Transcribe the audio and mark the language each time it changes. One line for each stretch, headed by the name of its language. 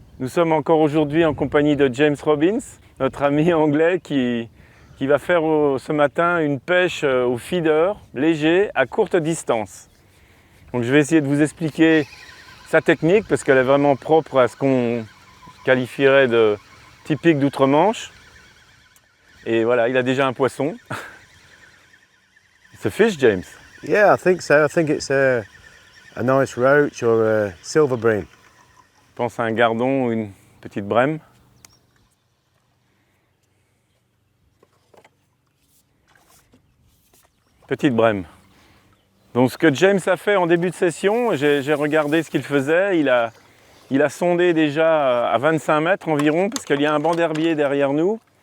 French: Nous sommes encore aujourd'hui en compagnie de James Robbins, notre ami anglais qui va faire ce matin une pêche au feeder léger à courte distance. Donc je vais essayer de vous expliquer sa technique parce qu'elle est vraiment propre à ce qu'on qualifierait de typique d'outre-Manche. Et voilà, il a déjà un poisson.
English: It's a fish, James? Yeah, I think so. I think it's a nice roach or a silver bream.
French: Je pense à un gardon ou une petite brème. Petite brème. Donc ce que James a fait en début de session, j'ai regardé ce qu'il faisait. Il a sondé déjà à 25 mètres environ parce qu'il y a un banc d'herbier derrière nous.